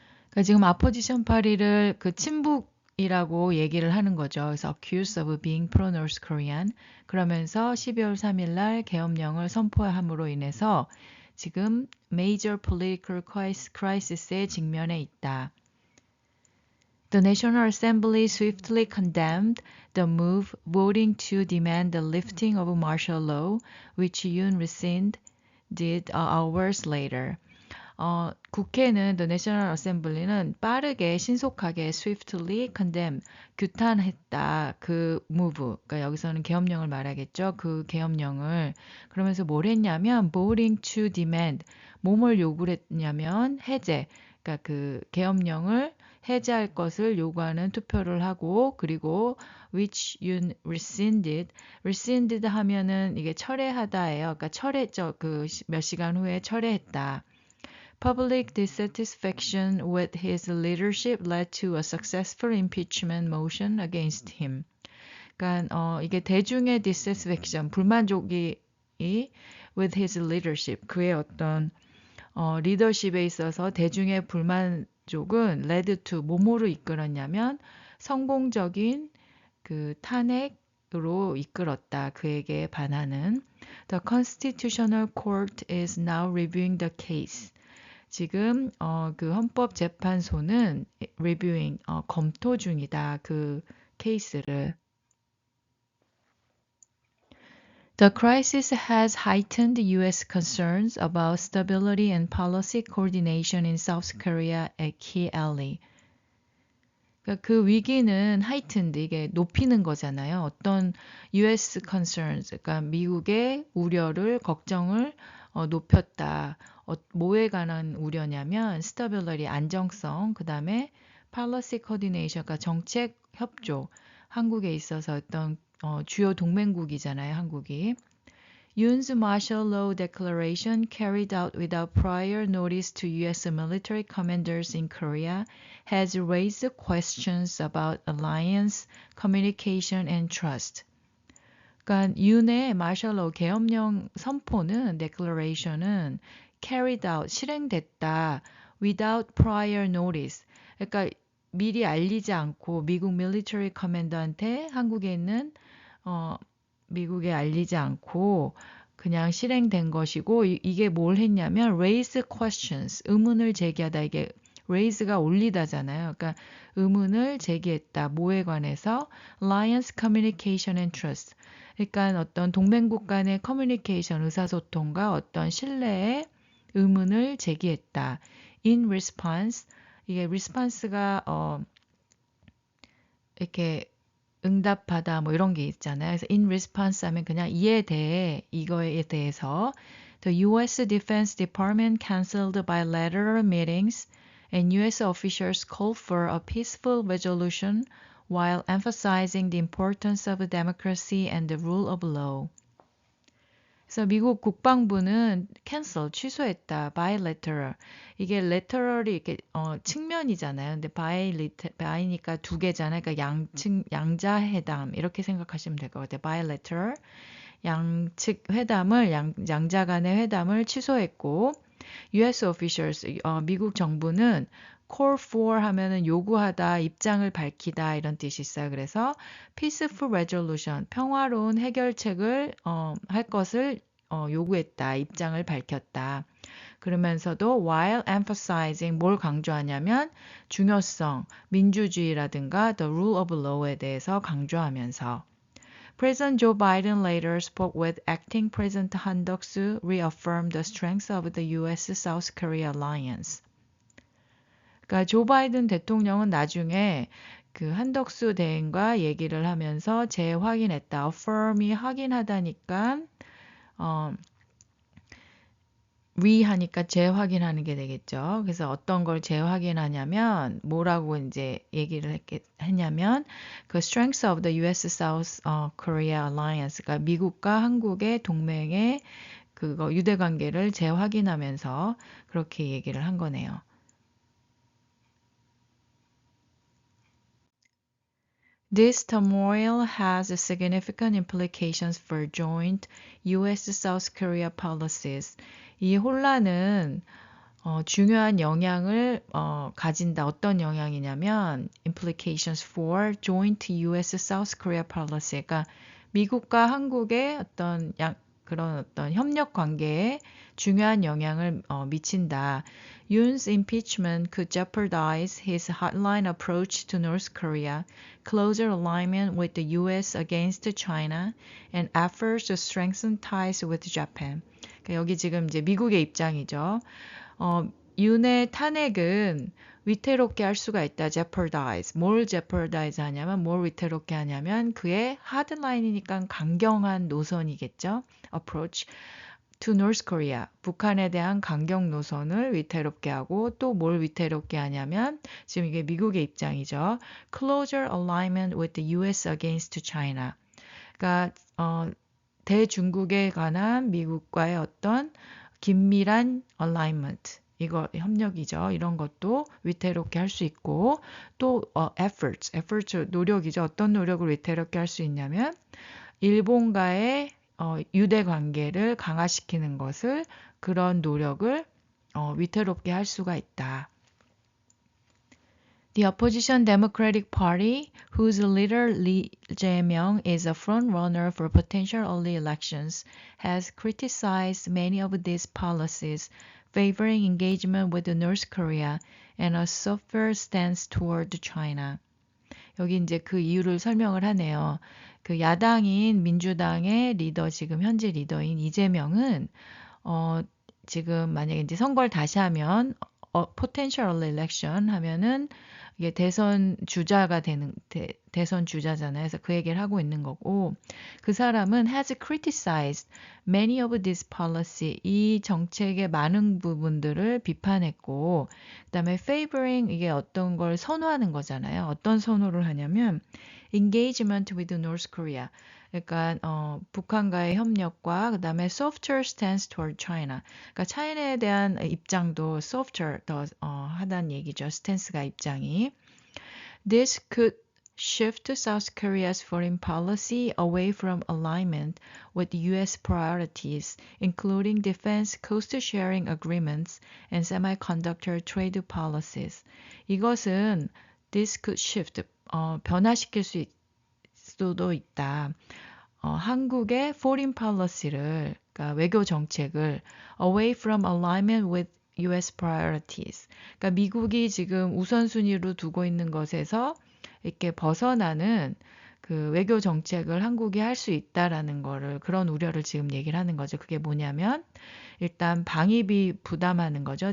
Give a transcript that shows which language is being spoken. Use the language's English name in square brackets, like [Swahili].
[Korean] 그러니까 지금 아포지션 파리를 그 친북이라고 얘기를 하는 거죠. 그래서 [English] accused of being pro-North Korean. [Korean] 그러면서 12월 3일 날 계엄령을 선포함으로 인해서 지금 [English] major political crisis [Korean] 에 직면해 있다. [English] The National Assembly swiftly condemned the move, voting to demand the lifting of martial law, which Yoon rescinded hours later. [Korean] 국회는 [English] The National Assembly [Korean] 는 빠르게 신속하게 [English] swiftly condemn [Korean] 규탄했다. 그 move, 그러니까 여기서는 계엄령을 말하겠죠. 그 계엄령을. 그러면서 뭘 했냐면 [English] voting to demand, [Korean] 뭐뭘 요구를 했냐면 해제, 그러니까 그 계엄령을 해제할 것을 요구하는 투표를 하고, 그리고 [English] which Yoon rescinded [Korean] 하면은 이게 철회하다예요. 그러니까 철회죠. 그 몇 시간 후에 철회했다. [English] Public dissatisfaction with his leadership led to a successful impeachment motion against him. [Korean] 그러니까 이게 대중의 dissatisfaction, 불만족이 [English] with his leadership, [Korean] 그의 어떤 리더십에 있어서 대중의 불만족은 [English] led to [Korean] 뭐뭐로 이끌었냐면 성공적인 그 탄핵으로 이끌었다. 그에게 반하는. [English] The Constitutional Court is now reviewing the case. [Korean] 지금 그 헌법재판소는 reviewing, 검토 중이다. 그 케이스를. [English] The crisis has heightened U.S. concerns about stability and policy coordination in South Korea at key ally. [Korean] 그러니까 그 위기는 heightened, 이게 높이는 거잖아요. 어떤 U.S. concerns, 그러니까 미국의 우려를, 걱정을 높였다. 뭐에 관한 우려냐면 stability, 안정성, 그 다음에 [English] policy coordination, [Korean] 그러니까 정책 협조. 한국에 있어서 어떤 주요 동맹국이잖아요, 한국이. [English] Yoon's martial law declaration carried out without prior notice to U.S. military commanders in Korea has raised questions about alliance, communication, and trust. [Korean] 그러니까 윤의 [English] martial law [Korean] 계엄령 선포는 declaration은 [English] carried out [Korean] 실행됐다 [English] without prior notice. [Korean] 그러니까 미리 알리지 않고 미국 [English] military commander [Korean] 한테 한국에 있는 미국에 알리지 않고 그냥 실행된 것이고 이게 뭘 했냐면 [English] raise questions, [Korean] 의문을 제기하다. 이게 raise가 올리다잖아요. 그러니까 의문을 제기했다. 뭐에 관해서? [English] Alliance Communication and Trust. [Korean] 그러니까 어떤 동맹국 간의 커뮤니케이션, 의사소통과 어떤 신뢰에 의문을 제기했다. [English] In response, [Korean] 이게 response가 이렇게 응답하다 뭐 이런 게 있잖아요. 그래서 [English] in response [Korean] 하면 그냥 이에 대해 이거에 대해서 [English] The U.S. Defense Department canceled bilateral meetings and U.S. officials called for a peaceful resolution while emphasizing the importance of democracy and the rule of law. [Korean] 그래서 미국 국방부는 cancel, 취소했다. [English] bilateral. [Korean] 이게 lateral이 이렇게 측면이잖아요. 근데 by니까 두 개잖아요. 그러니까 양자 회담 이렇게 생각하시면 될 것 같아요. [English] bilateral. [Korean] 양측 회담을 양자 간의 회담을 취소했고 [English] US officials [Korean] 미국 정부는 [English] call for [Korean] 하면은 요구하다, 입장을 밝히다 이런 뜻이 있어요. 그래서 [English] peaceful resolution, [Korean] 평화로운 해결책을 할 것을 요구했다, 입장을 밝혔다. 그러면서도 [English] while emphasizing [Korean] 뭘 강조하냐면 중요성, 민주주의라든가 [English] the rule of law [Korean] 에 대해서 강조하면서 [English] President Joe Biden later spoke with acting President Han Duck-soo, reaffirmed the strength of the U.S.-South Korea alliance. [Korean] 그러니까 조 바이든 대통령은 나중에 그 한덕수 대행과 얘기를 하면서 재확인했다. affirm이 확인하다니까 re하니까 재확인하는 게 되겠죠. 그래서 어떤 걸 재확인하냐면 뭐라고 이제 얘기를 했냐면 그 [English] strength of the U.S. South Korea alliance, [Korean] 그러니까 미국과 한국의 동맹의 그거 유대 관계를 재확인하면서 그렇게 얘기를 한 거네요. [English] This turmoil has significant implications for joint U.S.-South Korea policies. [Korean] 이 혼란은 중요한 영향을 가진다. 어떤 영향이냐면 [English] implications for joint U.S.-South Korea policy. [Korean] 그러니까 미국과 한국의 그런 어떤 협력 관계에 중요한 영향을 미친다. [English] Yoon's impeachment could jeopardize his hardline approach to North Korea, closer alignment with the U.S. against China, and efforts to strengthen ties with Japan. [Korean] 그러니까 여기 지금 이제 미국의 입장이죠. 윤의 탄핵은 위태롭게 할 수가 있다. [English] jeopardize. [Korean] 뭘 jeopardize 하냐면 뭘 위태롭게 하냐면 그의 하드라인이니까 강경한 노선이겠죠. [English] approach to North Korea. [Korean] 북한에 대한 강경 노선을 위태롭게 하고 또 뭘 위태롭게 하냐면 지금 이게 미국의 입장이죠. [English] closer alignment with the U.S. against China. [Korean] 그러니까 대중국에 관한 미국과의 어떤 긴밀한 alignment, 이거 협력이죠. 이런 것도 위태롭게 할 수 있고 또 efforts 노력이죠. 어떤 노력을 위태롭게 할 수 있냐면 일본과의 유대 관계를 강화시키는 것을 그런 노력을 위태롭게 할 수가 있다. [English] The opposition Democratic Party, whose leader Lee Jae-myung is a front-runner for potential early elections, has criticized many of these policies, favoring engagement with North Korea and a softer stance toward China. [Korean] 여기 이제 그 이유를 설명을 하네요. 그 야당인 민주당의 리더, 지금 현재 리더인 이재명은 지금 만약에 이제 선거를 다시 하면 [English] potential early election [Korean] 하면은 이게 대선 주자가 되는 대선 주자잖아요. 그래서 그 얘기를 하고 있는 거고 그 사람은 [English] has criticized many of this policy, [Korean] 이 정책의 많은 부분들을 비판했고 그다음에 favoring, 이게 어떤 걸 선호하는 거잖아요. 어떤 선호를 하냐면 [English] engagement with North Korea. [Korean] 그러니까 북한과의 협력과 그다음에 softer stance toward China. 그러니까 차이나에 대한 입장도 softer 더 하다는 얘기죠. stance가 입장이. [English] This could shift South Korea's foreign policy away from alignment with U.S. priorities, including defense cost-sharing agreements and semiconductor trade policies. [Korean] 이것은 [English] this could shift, [Korean] 변화시킬 수도 있다. 한국의 [English] foreign policy [Korean] 를, 그러니까 외교 정책을 [English] away from alignment with US priorities. [Korean] 그러니까 미국이 지금 우선순위로 두고 있는 것에서 이렇게 벗어나는 그 외교 정책을 한국이 할 수 있다라는 거를 그런 우려를 지금 얘기를 하는 거죠. 그게 뭐냐면 일단 방위비 부담하는 거죠.